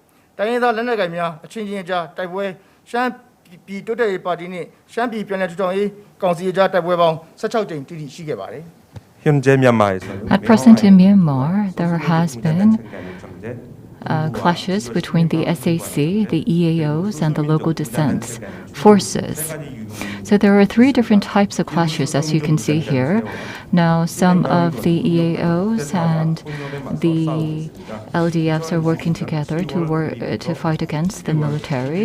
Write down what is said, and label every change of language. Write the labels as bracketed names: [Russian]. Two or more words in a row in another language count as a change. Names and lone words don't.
[Burmese] တိုင်းရင်းသားလက်နက်ကိုင်များအချင်းချင်းအကြားတိုက်ပွဲရှမ်းပြည်တိုးတက်ရေးပါတီနဲ့ရှမ်းပြည်ပြည်နယ်ထူထောင်ရေးကောင်စီအကြားတိုက်ပွဲပေါင်း16ကြိမ်တိတိရှိခဲ့ပါတယ် [English] At present in Myanmar, there has been clashes between the SAC, the EAOs, and the local defense forces. So there are three different types of clashes, as you can see here. Now, some of the EAOs and the LDFs are working together to fight against the military.